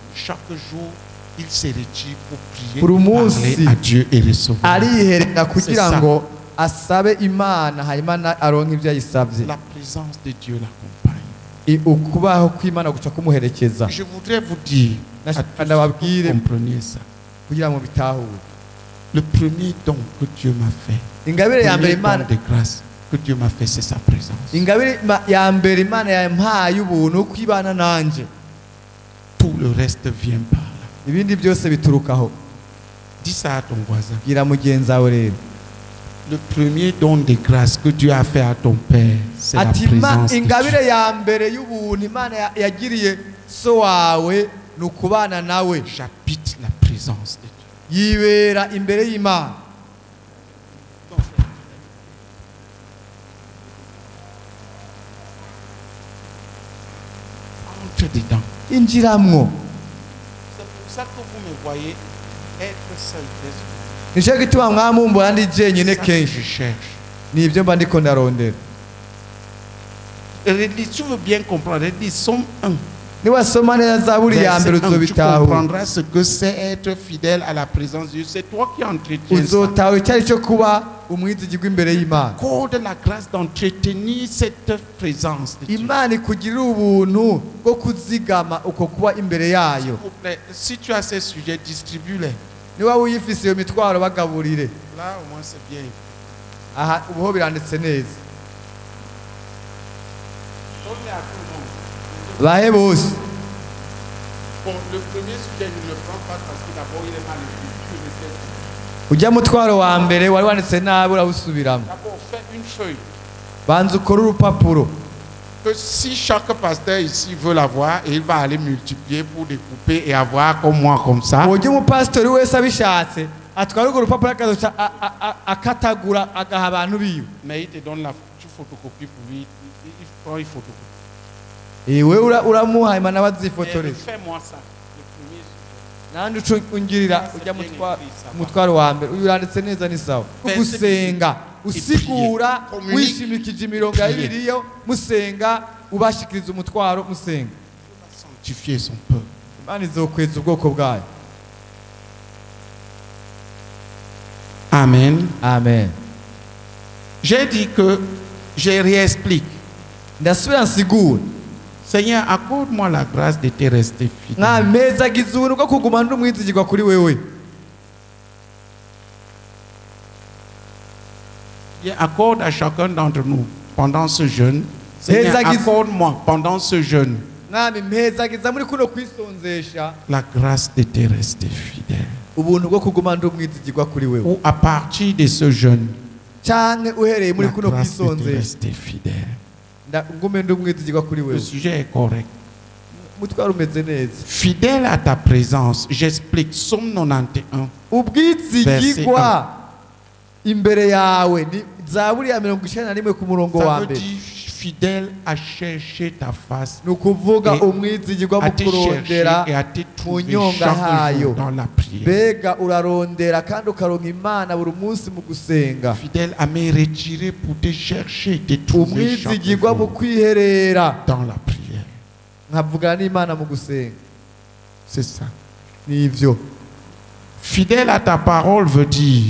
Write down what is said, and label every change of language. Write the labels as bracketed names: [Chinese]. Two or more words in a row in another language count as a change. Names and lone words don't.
[French] Chaque jour, il se retire pour prier, Pour pour [Rundi] munsi, [French] parler à Dieu et recevoir. [Rundi] ariherera kugira [French] C'est ça. [Rundi] ngo asabe Imana hanyuma aronke ibyo yisabye. [French] La présence de Dieu l'accompagne. [Rundi] ukubaho kw'Imana guca kumuherekeza. [French] Je voudrais vous dire, à tous que vous compreniez ça. [Rundi] Kugira ngo bitahure. [French] Le premier don que Dieu m'a fait, [Rundi] Ingabire ya mbere [French] le premier [Rundi] Imana [French] don de grâce que Dieu m'a fait, c'est sa présence. [Rundi] ingabire ya mbere Imana yampaye ubuntu kwibana nanje. [French] Tout le reste vient par là. [Rundi] Ibindi byose biturukaho. [French] Dis ça à ton voisin. [Rundi] Gira mugenzi wawe rero. [French] Le premier don de grâce que Dieu a fait à ton Père, c'est la [Rundi] Ati [French] présence de [Rundi] ingabire [French] Dieu. [Rundi] ya mbere y'ubuntu Imana yagiriye so wawe ni ukubana nawe. [French] J'habite la présence de Dieu. [Rundi] Yibera imbere y'Imana. [French] Entre dedans. [Rundi] Injiramwo. [French] C'est pour ça que vous me voyez être seul. [Rundi] Nisho gituma mwamumbura ndi jenyine [French] C'est ça que [Rundi] kenshi. [French] je cherche. [Rundi] Nibyo mba ndiko ndarondera. [French] Tu veux bien comprendre. Ils sont un. [Rundi] Niwasoma neza Zaburi ya mbere [French] Tu [Rundi] uzobitahura. [French] comprendras ce que c'est être fidèle à la présence de Dieu. C'est toi qui entretiens ça. [Rundi] Uzotahura icyo ari cyo kuba umwizigirwa imbere y'Imana. [French] Accorde la grâce d'entretenir cette présence de Dieu. [Rundi] Imana ikugirira ubuntu bwo kuzigama uko kuba imbere [French] S'il [Rundi] yayo. [French] vous plaît, si tu as ces sujets, distribue-les. [Rundi] Niba wiyifise iyo mitwaro bagaburire. [French] Là, au moins, c'est bien. [Rundi] Aha ubuho biranditse neza. [French] Donnez à tout le monde. [Rundi] Bahe bose. [French] Bon, le premier sujet, je ne le prends pas parce que d'abord, il est mal écrit. [Rundi] Ujya mutwaro wa mbere wari wanditse nabi urawusubiramo. [French] D'abord, fais une feuille. [Rundi] Banza ukore urupapuro. [French] Que si chaque pasteur ici veut l'avoir, il va aller multiplier pour découper et avoir comme moi, comme ça. [Rundi] Ujya umupasitori wese abishatse atwara urwo rupapuro akazoca akatagura agaha abantu biwe. [French] Mais il te donne la photocopie pour lui. Il prend une photocopie. [Rundi] Iwe uramuha Imana [French] Et [Rundi] bazifotoreza. [French] fais-moi ça. Le premier sujet. [Rundi] Nandi uco ungirira ujya mutwaro wa mbere uyu uranditse neza ni sawa. Gusenga usigura wishimikije imirongo ya Bibiliya musenga ubashikiriza umutwaro musenga. [French] Sanctifier son peuple. [Rundi] Imana izokweza ubwoko bwayo. [French] Amen. Amen. J'ai dit que je réexplique. [Rundi] Ndasubira nsigura. [French] Seigneur, accorde-moi la grâce de te rester fidèle. [Rundi] Mpezagiza ubuntu bwo kuguma ndi umwizigirwa kuri wewe. [French] Et accorde à chacun d'entre nous pendant ce jeûne. Seigneur, accorde-moi pendant ce jeûne [Rundi] Mwami mpezagiza muri kuno kwisonzesha [French] la grâce de te rester fidèle. [Rundi] ubuntu bwo kuguma ndi umwizigirwa kuri wewe. [French] Ou à partir de ce jeûne, [Rundi] Canke uhereye muri [French] la [Rundi] kuno [French] grâce de te [Rundi] kwisonzesha [French] rester fidèle. [Rundi] ngume ndi umwizigirwa kuri [French] Le [Rundi] wewe. [French] sujet est correct. [Rundi] Umutwaro umeze neza. [French] Fidèle à ta présence, j'explique, Psaume 91. [Rundi] Ubwizigirwa imbere yawe ni Zaburi ya 91 ku murongo [French] Ça [Rundi] wa [French] veut [Rundi] mbere. [French] dire fidèle à chercher ta face, [Rundi] Ni ukuvuga [French] Et [Rundi] umwizigirwa [French] à [Rundi] mu [French] te chercher [Rundi] kurondera [French] et à te [Rundi] mu [French] trouver [Rundi] nyonga [French] chaque [Rundi] hayo. [French] jour dans la prière. [Rundi] Mbega urarondera kandi ukaronka Imana buri munsi mu gusenga. [French] Fidèle à me retirer pour te chercher, te trouver chaque [Rundi] Umwizigirwa mu [French] jour [Rundi] kwiherera [French] dans la prière. [Rundi] nkavugana n'Imana mu gusenga. [French] C'est ça. [Rundi] Nivyo. [French] Fidèle à ta parole veut dire